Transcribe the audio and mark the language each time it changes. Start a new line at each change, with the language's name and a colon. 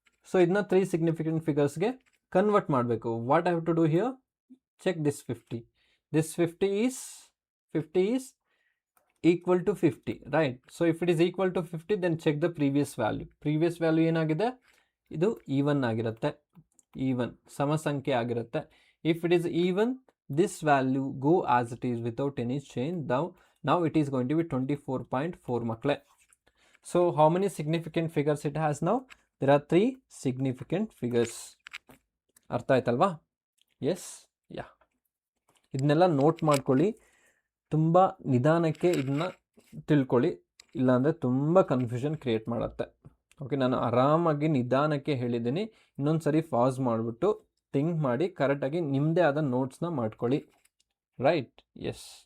Kannada: So ಇದನ್ನ 3 significant ಫಿಗರ್ಸ್ಗೆ convert ಮಾಡಬೇಕು.
English: What I have to do here, check this 50. This 50 is equal to 50, right. So if it is equal to 50 then check the previous value. Previous value
Kannada: ಏನಾಗಿದೆ, ಇದು even ಆಗಿರುತ್ತೆ, even ಸಮ ಸಂಖ್ಯೆ ಆಗಿರುತ್ತೆ.
English: If it is even, this value go as it is without any change. Now it is going to be 24.4 makle. So how many significant figures it has now? There are 3 significant figures.
Kannada: ಅರ್ಥ ಆಯ್ತಲ್ವಾ? S, ಯಾ. ಇದನ್ನೆಲ್ಲ note ಮಾಡ್ಕೊಳ್ಳಿ, ತುಂಬ ನಿಧಾನಕ್ಕೆ ಇದನ್ನ ತಿಳ್ಕೊಳ್ಳಿ, ಇಲ್ಲಾಂದರೆ ತುಂಬ ಕನ್ಫ್ಯೂಷನ್ ಕ್ರಿಯೇಟ್ ಮಾಡುತ್ತೆ. ಓಕೆ, ನಾನು ಆರಾಮಾಗಿ ನಿಧಾನಕ್ಕೆ ಹೇಳಿದ್ದೀನಿ. ಇನ್ನೊಂದು ಸರಿ ಪಾಸ್ ಮಾಡಿಬಿಟ್ಟು ಥಿಂಕ್ ಮಾಡಿ ಕರೆಕ್ಟಾಗಿ ನಿಮ್ಮದೇ ಆದ ನೋಟ್ಸ್ನ ಮಾಡ್ಕೊಳ್ಳಿ, ರೈಟ್. ಎಸ್.